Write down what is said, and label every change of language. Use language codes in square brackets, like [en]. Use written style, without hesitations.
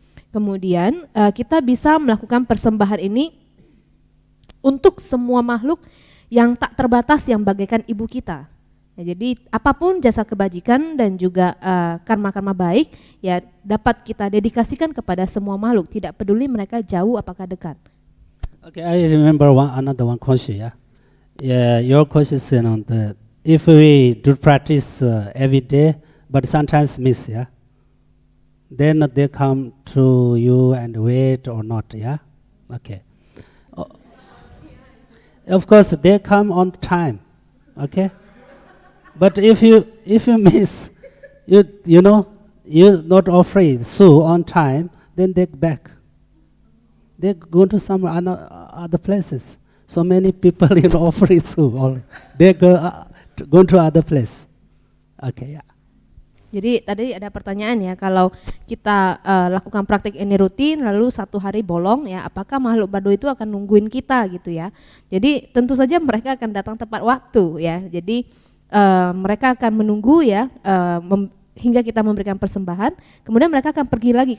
[id] Kemudian kita bisa melakukan persembahan ini untuk semua makhluk yang tak terbatas yang bagaikan ibu kita. Ya, jadi apapun jasa kebajikan dan juga karma-karma baik ya dapat kita dedikasikan kepada semua makhluk, tidak peduli mereka jauh apakah dekat. [en] Okay, I remember another one question, yeah. Yeah, your question is if we do practice every day, but sometimes miss, yeah. Then they come to you and wait or not, yeah. Okay. Of course, they come on time, okay. But if you miss, you not offering so on time, then they back. They go to some other places. So many people offering so, or they go to other place. Okay, yeah. [id] Jadi tadi ada pertanyaan ya, kalau kita lakukan praktik ini rutin lalu satu hari bolong ya, apakah makhluk baduy itu akan nungguin kita gitu ya. Jadi tentu saja mereka akan datang tepat waktu ya. Jadi mereka akan menunggu ya hingga kita memberikan persembahan, kemudian mereka akan pergi lagi.